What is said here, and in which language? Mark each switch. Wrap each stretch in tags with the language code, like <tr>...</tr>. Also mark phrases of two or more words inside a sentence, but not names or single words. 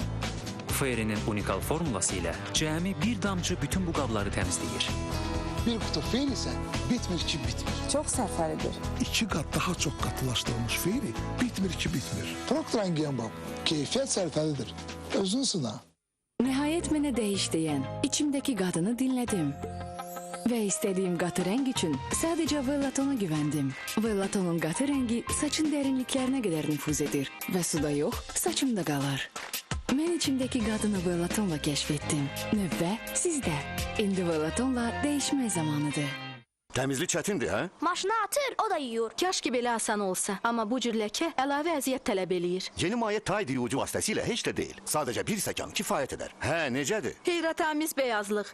<az>Feri'nin unikal formulası ilə cəmi bir damcı bütün bu qabları təmizləyir. Bir kutu Feri isə bitmir ki bitmir. Çox sərfəlidir. 2 qat daha çox qatılaşdırılmış Feri bitmir ki bitmir. Procter & Gamble keyfiyyət sərfəlidir. Özün sına.</az> <tr>Nihayet mənə değiş diyen, içimdeki kadını dinledim. Ve istediğim katı renk için sadece Vellaton'a güvendim. Vellaton'un katı rengi saçın derinliklerine kadar nüfuz edir. Ve suda yok, saçımda kalır. Ben içimdeki kadını Vellaton'la keşfettim.</tr> <az>Növbə sizde.</az> <tr>İndi Vellaton'la değişme zamanıdır.</tr> <az>Təmizlik çətindir, hə? Maşına atır, o da yuyur. Kaş ki belə asan olsa. Amma bu cür ləkə əlavə əziyyət tələb eləyir. Yeni maye Tide yuyucu vasitəsilə heç də deyil. Sadəcə bir stəkan kifayət edər. Hə, necədir? Heyrətamiz beyazlıq.</az>